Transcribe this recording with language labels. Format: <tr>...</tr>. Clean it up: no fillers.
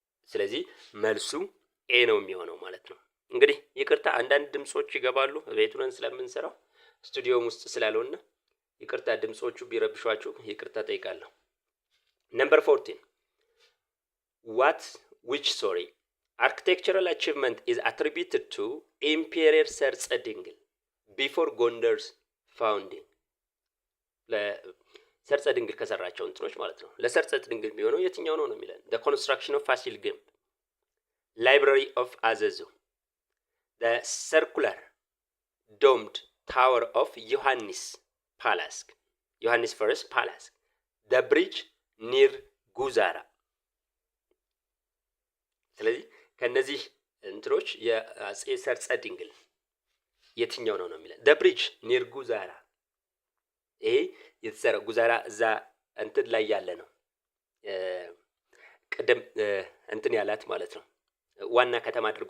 <am>ስለዚህ መልሱ ኤ ነው የሚሆነው ማለት ነው። እንግዲህ ይቅርታ አንዳንድ ድምጾች ይገባሉ፣ ቤቱን ስለምንሰራው ስቱዲዮም ውስጥ ስላልሆነ ይቅርታ ድምጾቹ ቢረብሿችሁ ይቅርታ ጠይቃለሁ። ነምበር 14</am> <en>which architectural achievement is attributed to Emperor ሰርጸ ድንግል before Gondar's founding?</en> <am>ለሰርጸ ድንግል ከሰራቸው እንትኖች ማለት ነው። ለሰርጸ ድንግል የሚሆነው የትኛው ነው የሚለን?</am> <en>the construction of</en> <am>ፋሲል ግንብ፣</am> <en>library of</en> <am>አዘዞ፣</am> <en>the circular domed tower of Iohannis Palace, Iohannis First Palace, the bridge near Guzara።</en> <am>ስለዚህ ከነዚህ እንትሮች የአጼ ሰርጸ ድንግል የትኛው ነው የሚለን?</am> <en>the bridge near Guzara።</en> <am>ይሄ የተሰራ ጉዛራ እዛ እንትን ላይ ያለ ነው። ቅድም እንትን ያላት ማለት ነው። ዋና ከተማ</am>